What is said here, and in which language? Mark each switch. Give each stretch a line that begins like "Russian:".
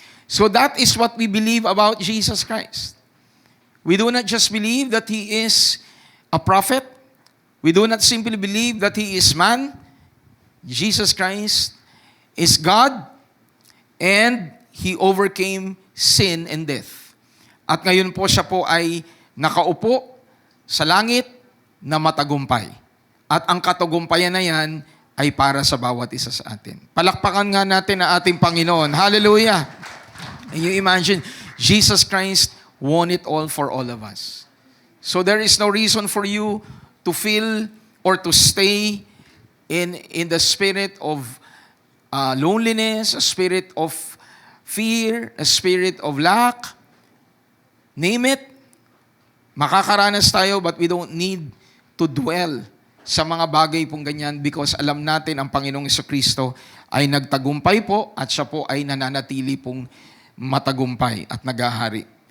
English: So that is what we believe about Jesus Christ. We do not just believe that He is a prophet. We do not simply believe that He is man. Jesus Christ is God, and He overcame sin and death.
Filipino: At ngayon po siya po ay nakaupo sa langit na matagumpay. At ang katagumpayan na yan ay para sa bawat isa sa atin. Palakpakan nga natin ang ating Panginoon. Hallelujah!
English: And you imagine, Jesus Christ won it all for all of us. So there is no reason for you to feel or to stay in the spirit of loneliness, a spirit of fear, a spirit of lack. Name it.
Filipino: Makakaranas tayo,
English: but we don't need to dwell
Filipino: sa mga bagay pong ganyan
English: because
Filipino: alam natin ang Panginoong Jesucristo ay nagtagumpay po at siya po ay nananatili pong matagumpay at nagahari.